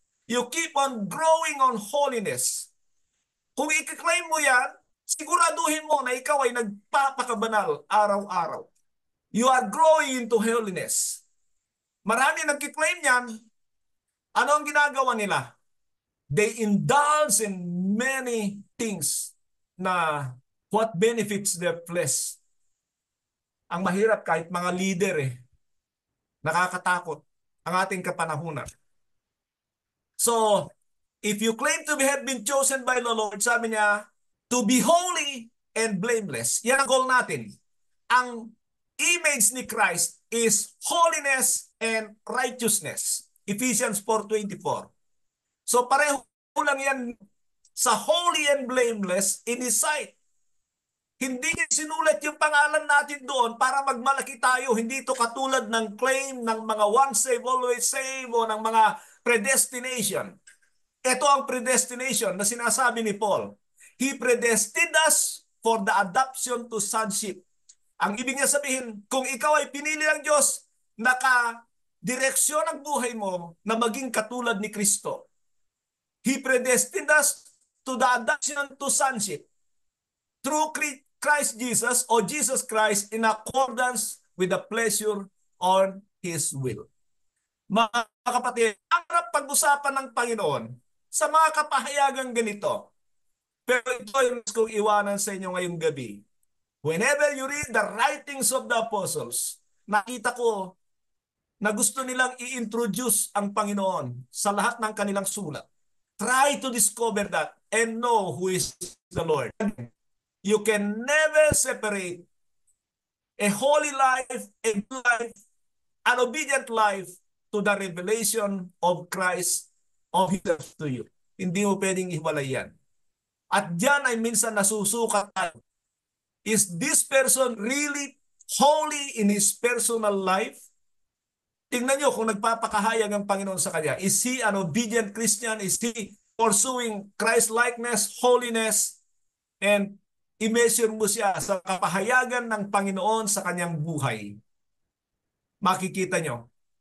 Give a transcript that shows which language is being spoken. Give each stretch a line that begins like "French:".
English: You keep on growing on holiness.
Filipino: Kung i-claim mo yan, siguraduhin mo na ikaw ay nagpapakabanal araw-araw.
English: You are growing into holiness.
Filipino: Marami nagki-claim yan. Ano ang ginagawa nila?
English: They indulge in many things na what benefits their flesh.
Filipino: Ang mahirap kahit mga leader nakakatakot ang ating kapanahunan.
English: So, if you claim to have been chosen by the Lord,
Filipino: sabi niya,
English: to be holy and blameless.
Filipino: Yan ang goal natin.
English: Ang image ni Christ is holiness and righteousness. Ephesians 4:24.
Filipino: So pareho lang yan sa
English: holy and blameless in His sight.
Filipino: Hindi niya sinulat yung pangalan natin doon para magmalaki tayo. Hindi ito katulad ng claim ng mga once save, always save o ng mga predestination. Ito ang predestination na sinasabi ni Paul.
English: He predestined us for the adoption to sonship.
Filipino: Ang ibig niya sabihin, kung ikaw ay pinili ng Diyos, naka-direksyon ang buhay mo na maging katulad ni Kristo.
English: He predestined us to the adoption to sonship through Christ Jesus or Jesus Christ in accordance with the pleasure on His will.
Filipino: Mga kapatid, ang harap pag-usapan ng Panginoon sa mga kapahayagang ganito. Pero ito yung kong iwanan sa inyo ngayong gabi.
English: Whenever you read the writings of the apostles,
Filipino: nakita ko na gusto nilang i-introduce ang Panginoon sa lahat ng kanilang sulat.
English: Try to discover that and know who is the Lord. You can never separate a holy life, a good life, an obedient life to the revelation of Christ of Himself to you.
Filipino: Hindi mo pwedeng iwalay yan. At diyan ay minsan nasusukat tayo.
English: Is this person really holy in his personal life?
Filipino: Tingnan nyo kung nagpapakahayag ang Panginoon sa kanya.
English: Is he an obedient Christian? Is he pursuing Christ-likeness, holiness, and
Filipino: i-measure mo siya sa kapahayagan ng Panginoon sa kanyang buhay? Makikita nyo.